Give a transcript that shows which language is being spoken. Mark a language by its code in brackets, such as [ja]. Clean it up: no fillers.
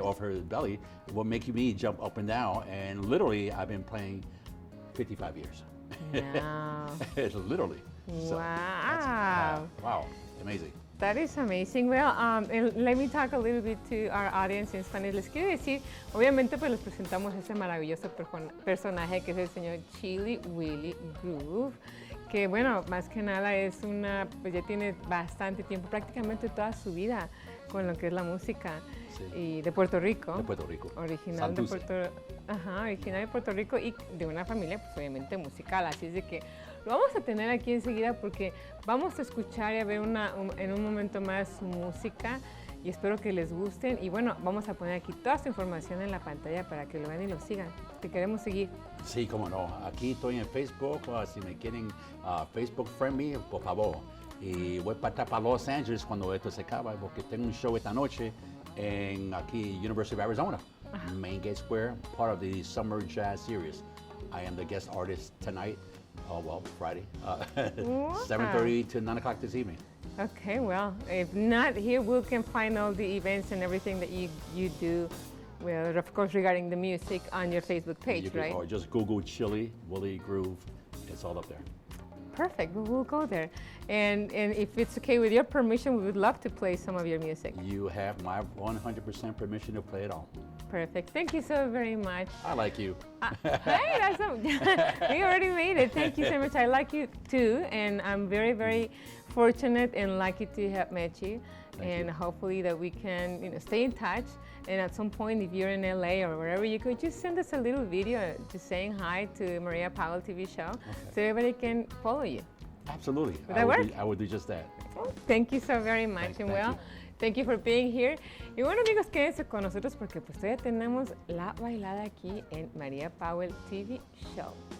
[en] course. off her belly would make me jump up and down. And literally, I've been playing 55 years. Wow. Literally. So Wow. wow, amazing. That is amazing. Well, and let me talk a little bit to our audience in Spanish. [es] Les quiero decir, obviamente pues les presentamos ese maravilloso personaje que es el señor Chili Willy Groove, que bueno, más que nada es pues ya tiene bastante tiempo, prácticamente toda su vida con lo que es la música. Sí. Y de Puerto Rico. De Puerto Rico. Original de Santurce. original de Puerto Rico y de una familia pues obviamente musical. Así es de que lo vamos a tener aquí enseguida porque vamos a escuchar y a ver en un momento más su música y espero que les gusten. Y bueno, vamos a poner aquí toda su información en la pantalla para que lo vean y lo sigan. Te queremos seguir. Sí, cómo no. Aquí estoy en Facebook. Si me quieren [en] Facebook friend me, [es] por favor. Y voy para Los Angeles cuando esto se acaba porque tengo un show esta noche en aquí University of Arizona, Main Gate Square, [en] part of the Summer Jazz Series. I am the guest artist tonight. Oh, well, Friday, 7:30 to 9 o'clock this evening. Okay, well, if not here, we can find all the events and everything that you do. Well, of course, regarding the music on your Facebook page, You can, right? or just Google Chili Willy Groove. It's all up there. Perfect. We'll go there. And if it's okay with your permission, we would love to play some of your music. You have my 100% permission to play it all. Perfect. Thank you so very much. I like you. Hey, that's we already made it. Thank you so much. I like you too, and I'm very, very fortunate and lucky to have met you. Thank you. Hopefully that we can, stay in touch. And at some point, if you're in LA or wherever you go, just send us a little video just saying hi to Maria Powell TV show, so everybody can follow you. Absolutely. Would that work? I would do just that. Well, thank you so very much. Thank And you. well, thank you for being here. [es] Y bueno, amigos, quédense con nosotros porque pues todavía tenemos la bailada aquí en Maria Powell TV show.